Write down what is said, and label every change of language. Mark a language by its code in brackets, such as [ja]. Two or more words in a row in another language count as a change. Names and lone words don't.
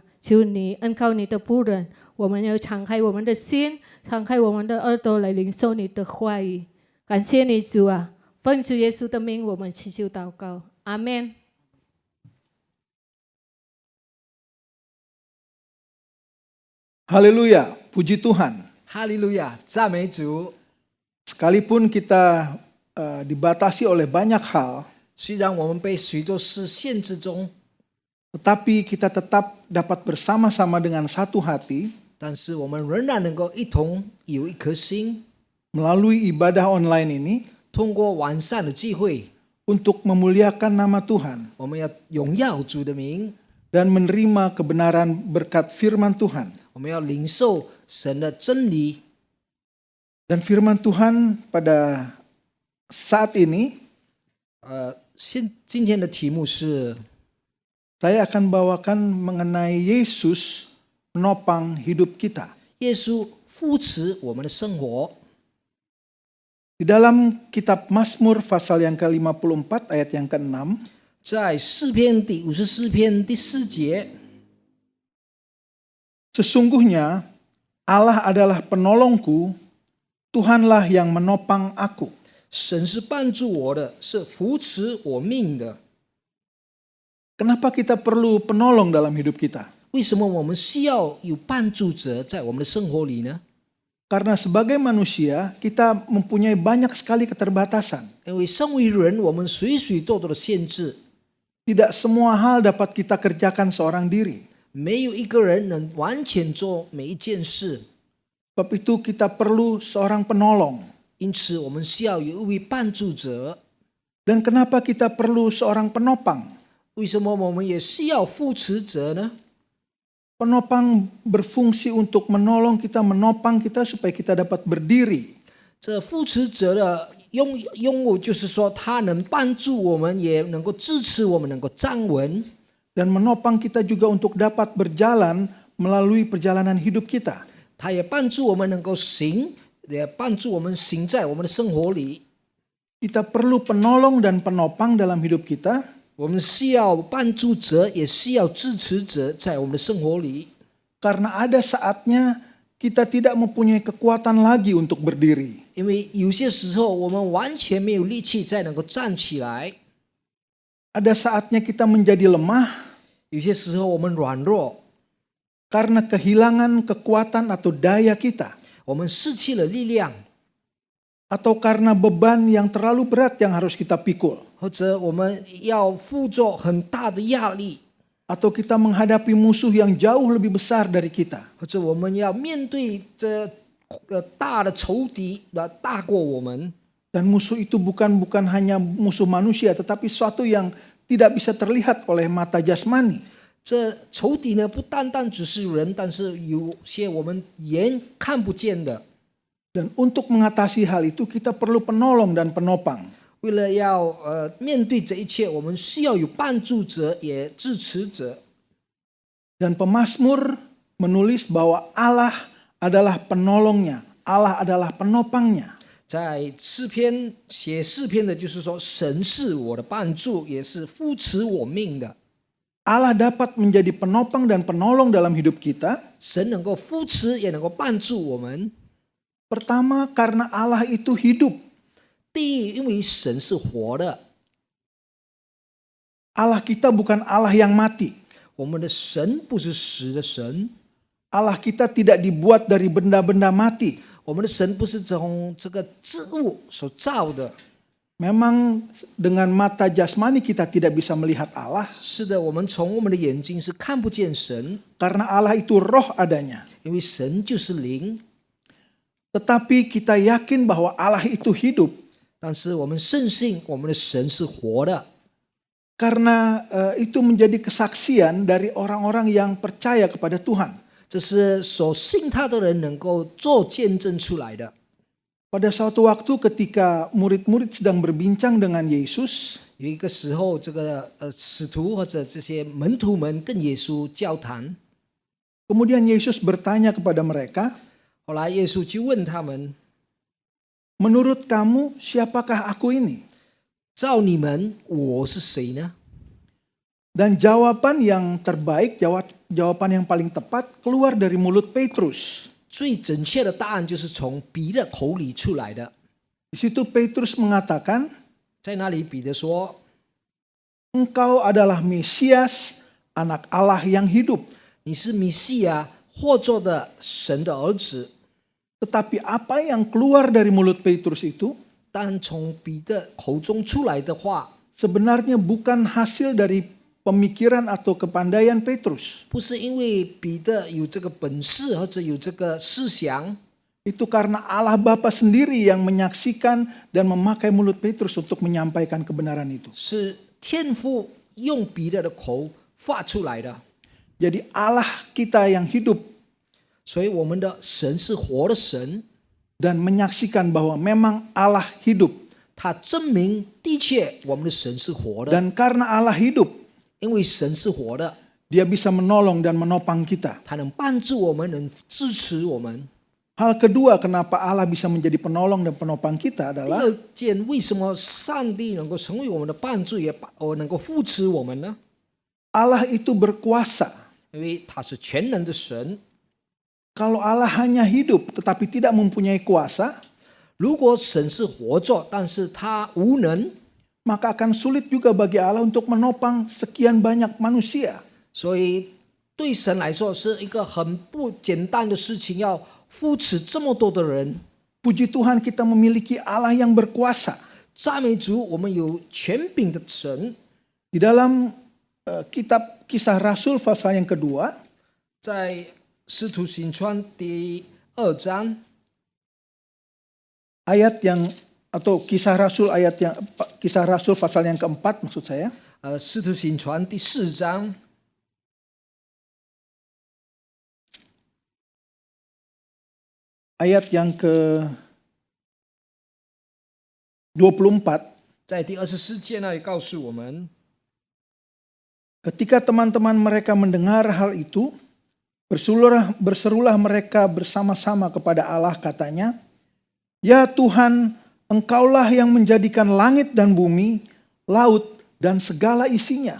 [zh] 求你恩膏你的仆人，我们要敞开我们的心，敞开我们的耳朵来领受你的话语。感谢你，主啊！奉主耶稣的名，我们祈求祷告，阿们。 [id] Haleluya, puji Tuhan. [zh] 哈利路亚，赞美主。 [id] Sekalipun kita dibatasi oleh banyak hal, [zh] 虽然我们被许多事限制中， [id] tetapi kita tetap dapat bersama-sama dengan satu hati [zh] 但是我们仍然能够一同有一颗心， [id] melalui ibadah online ini [zh] 通过完善的聚会， [id] untuk memuliakan nama Tuhan [zh] 我们要荣耀主的名， [id] dan menerima kebenaran berkat firman Tuhan. [zh] 我们要领受神的真理。 [id] Dan firman Tuhan pada saat ini [zh] 今天的题目是， [id] saya akan bawakan mengenai Yesus menopang hidup kita. [zh] 耶稣扶持我们的生活。 [id] Di dalam kitab Mazmur pasal yang ke-54 ayat yang ke-6, [zh] 在诗篇第54篇第4节， [id] sesungguhnya Allah adalah penolongku, Tuhanlah yang menopang aku. [zh] 神是帮助我的，是扶持我命的。 [id] Kenapa kita perlu penolong dalam hidup kita? [zh] 为什么我们需要有帮助者在我们的生活里呢？ [id] Karena sebagai manusia kita mempunyai banyak sekali keterbatasan. [zh] 因为身为人，我们许许多多的限制。 [id] Tidak semua hal dapat kita kerjakan seorang diri. [zh] 没有一个人能完全做每一件事， [id] Sebab itu kita perlu seorang penolong. [zh] 因此我们需要有一位帮助者。 [id] Dan kenapa kita perlu seorang penopang? [zh] 为什么我们也需要扶持者呢？ [id] Penopang berfungsi untuk menolong kita, menopang kita supaya kita dapat berdiri. [zh] 这扶持者的用务就是说，他能帮助我们，也能够支持我们，能够站稳。 [id] Dan menopang kita juga untuk dapat berjalan melalui perjalanan hidup kita. [zh] 他也帮助我们能够行，也帮助我们行在我们的生活里。 [id] Kita perlu penolong dan penopang dalam hidup kita. [zh] 我们需要帮助者，也需要支持者在我们的生活里。 [id] Karena ada saatnya kita tidak mempunyai kekuatan lagi untuk berdiri. [zh] 因为有些时候我们完全没有力气再能够站起来， [id] Ada saatnya kita menjadi lemah [zh] 有些时候我们软弱， [id] karena kehilangan kekuatan atau daya kita. [zh] 我们失去了力量， [id] Atau karena beban yang terlalu berat yang harus kita pikul. [zh] 或者我们要负着很大的压力， [id] Atau kita menghadapi musuh yang jauh lebih besar dari kita. [zh] 或者我们要面对这大的仇敌大过我们。 [id] Dan musuh itu bukan hanya musuh manusia, tetapi suatu yang tidak bisa terlihat oleh mata jasmani. [zh] 这仇敌呢，不单单只是人，但是有些我们眼看不见的。 [id] Dan untuk mengatasi hal itu kita perlu penolong dan penopang. [zh] 为了要面对这一切，我们需要有帮助者，也支持者。 [id] Dan pemazmur menulis bahwa Allah adalah penolongnya, Allah adalah penopangnya. [zh] 在诗篇写诗篇的，就是说神是我的帮助，也是扶持我命的。 [id] Allah dapat menjadi penopang dan penolong dalam hidup kita. [zh] 神能够扶持，也能够帮助我们。 [id] Pertama, karena Allah itu hidup. [zh] 第一，因为神是活的， [id] Allah kita bukan Allah yang mati. [zh] 我们的神不是死的神， [id] Allah kita tidak dibuat dari benda-benda mati. [zh] 我们的神不是从这个植物所造的。 [id] Memang dengan mata jasmani kita tidak bisa melihat Allah. [zh] 是的，我们从我们的眼睛是看不见神， [id] Karena Allah itu roh adanya. [zh] 因为神就是灵。 [id] Tetapi kita yakin bahwa Allah itu hidup. [zh] 但是我们深信我们的神是活的， [id] Karena itu menjadi kesaksian dari orang-orang yang percaya kepada Tuhan. [zh] 这是所信他的人能够做见证出来的。 [id] Pada suatu waktu ketika murid-murid sedang berbincang dengan Yesus, [zh] 有一个时候，这个使徒或者这些门徒们跟耶稣交谈， [id] kemudian Yesus bertanya kepada mereka, [zh] 后来耶稣就问他们： [id] menurut kamu siapakah aku ini? [zh] 照你们，我是谁呢？ [id] Dan jawaban yang terbaik, jawaban yang paling tepat keluar dari mulut Petrus. [zh] 最准确的答案就是从彼得口里出来的。 [id] Di situ Petrus mengatakan, [zh] 在那里，彼得说 [id] engkau adalah Mesias, anak Allah yang hidup. [zh] 你是弥西亚，或作的神的儿子。 [id] Tetapi apa yang keluar dari mulut Petrus itu [zh] 但从彼得口中出来的话， [id] sebenarnya bukan hasil dari pemikiran atau kepandaian Petrus. [zh] 不是因为彼得有这个本事或者有这个思想， [id] Itu karena Allah Bapa sendiri yang menyaksikan dan memakai mulut Petrus untuk menyampaikan kebenaran itu. [zh] 是天父用彼得的口发出来的。 [id] Jadi Allah kita yang hidup [zh] 所以我们的神是活的神， [id] dan menyaksikan bahwa memang Allah hidup. [zh] 他证明的确我们的神是活的， [id] Dan karena Allah hidup, [zh] 因为神是活的， [id] Dia bisa menolong dan menopang kita. [zh] 他能帮助我们，能支持我们。 [id] Hal kedua kenapa Allah bisa menjadi penolong dan penopang kita [zh] 第 [id] adalah [zh] 二件，为什么上帝能够成为我们的帮助，也能够扶持我们呢？ [id] Allah itu berkuasa. [zh] 因为他是全能的神。 [id] Kalau Allah hanya hidup tetapi tidak mempunyai kuasa, [zh] 如果神是活着，但是他无能， [id] maka akan sulit juga bagi Allah untuk menopang sekian banyak manusia. [zh] 所以对神来说是一个很不简单的事情，要扶持这么多的人。 [id] Puji Tuhan kita memiliki Allah yang berkuasa. [zh] 赞美主，我们有权柄的神， [id] Di dalam kitab Kisah Rasul pasal yang kedua, [zh] 在《使徒行传》第2章 [id] ayat yang atau Kisah Rasul Kisah Rasul pasal yang keempat maksud saya. [zh] 《使徒行传》第4章 [id] ayat yang ke-24, [zh] 在第24节那里告诉我们， [id] ketika teman-teman mereka mendengar hal itu, berserulah mereka bersama-sama kepada Allah, katanya, "Ya Tuhan, Engkaulah yang menjadikan langit dan bumi, laut dan segala isinya."